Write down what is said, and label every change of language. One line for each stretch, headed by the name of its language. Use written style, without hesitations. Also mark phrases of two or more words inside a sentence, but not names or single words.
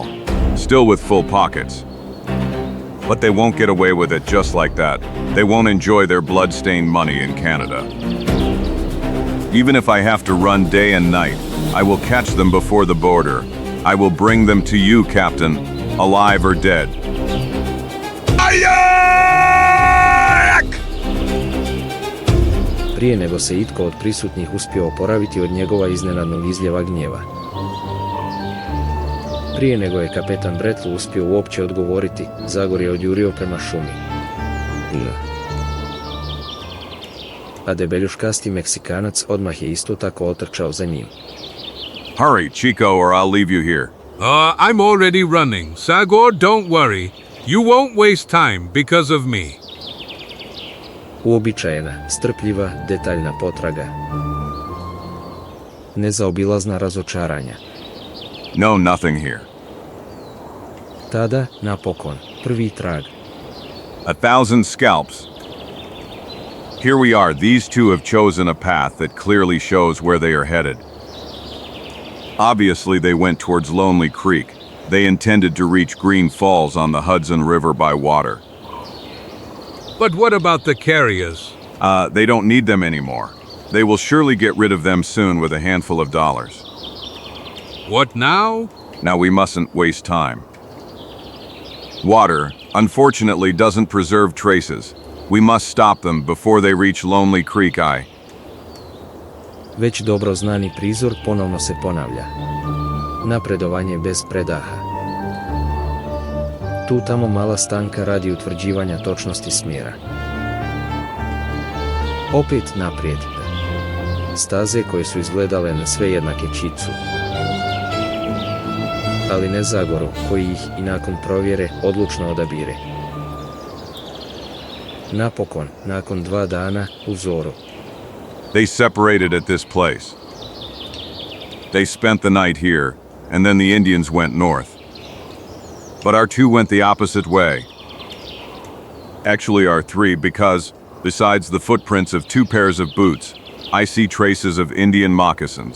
English: Still with full pockets. But they won't get away with it just like that. They won't enjoy their blood-stained money in Canada. Even if I have to run day and night, I will catch them before the border. I will bring them to you, Captain, alive or dead.
Croatian: Prije nego se itko od prisutnih uspio oporaviti od njegova iznenadnog izljeva gnjeva. Prije nego je kapetan Bretlu uspio uopće odgovoriti, Zagor je odjurio prema šumi. A debeljuškasti Meksikanac odmah je isto tako otrčao za njim.
English: Hurry, Chico, or I'll leave you here. I'm already running. Zagor, don't worry. You won't waste time because of me.
Croatian: Uobičajena, strpljiva, detaljna potraga. Nezaobilazna razočaranja.
English: No, nothing here.
Croatian: Tada, napokon, prvi trag.
English: 1,000 scalps. Here we are. These two have chosen a path that clearly shows where they are headed. Obviously, they went towards Lonely Creek. They intended to reach Green Falls on the Hudson River by water. But what about the carriers? They don't need them anymore. They will surely get rid of them soon with a handful of dollars. What now? Now we mustn't waste time. Water, unfortunately, doesn't preserve traces. We must stop them before they reach Lonely Creek.
Croatian: Već dobro znani prizor ponovno se ponavlja. Napredovanje bez predaha. Tu tamo mala stanka radi utvrđivanja točnosti smjera. Opet naprijed. Staze koje su izgledale na sve jednake Čicu. Ali ne Zagoru, koji ih i nakon provjere odlučno odabire. Napokon, nakon 2 dana, u zoru.
English: They separated at this place. They spent the night here, and then the Indians went north. But our two went the opposite way. Actually, our three, because, besides the footprints of 2 pairs of boots, I see traces of Indian moccasins.